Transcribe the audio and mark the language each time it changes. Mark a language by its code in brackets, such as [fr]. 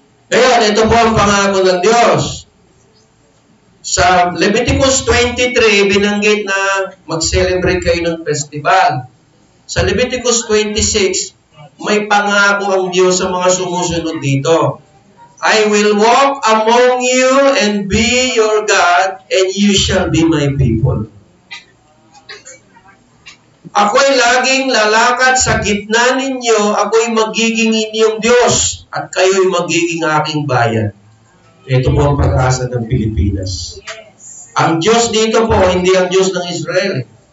[tl] Kaya, ito po ang pangako ng Diyos. Sa Leviticus 23, binanggit na mag-celebrate kayo ng festival. Sa Leviticus 26, may pangako ang Diyos sa mga sumusunod dito. [en] I will walk among you and be your God, and you shall be my people. [tl] Ako'y laging lalakad sa gitna ninyo, ako'y magiging inyong Diyos, at kayo'y magiging aking bayan. Ito po ang pag-asa ng Pilipinas. Ang Diyos dito po, hindi ang Diyos ng Israel.